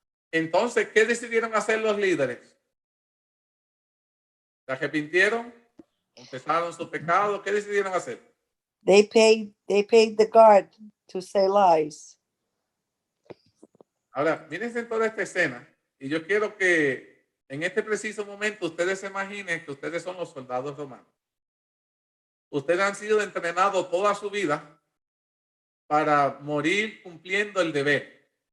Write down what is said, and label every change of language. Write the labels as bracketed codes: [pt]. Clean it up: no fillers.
[es] Entonces, ¿qué decidieron hacer los líderes? ¿Se arrepintieron? ¿Confesaron su pecado? ¿Qué decidieron hacer? [en] They paid the guard to say lies. [es] Ahora, mírense toda esta escena y yo quiero que en este preciso momento ustedes se imaginen que ustedes son los soldados romanos. Ustedes han sido entrenados toda su vida para morir cumpliendo el deber.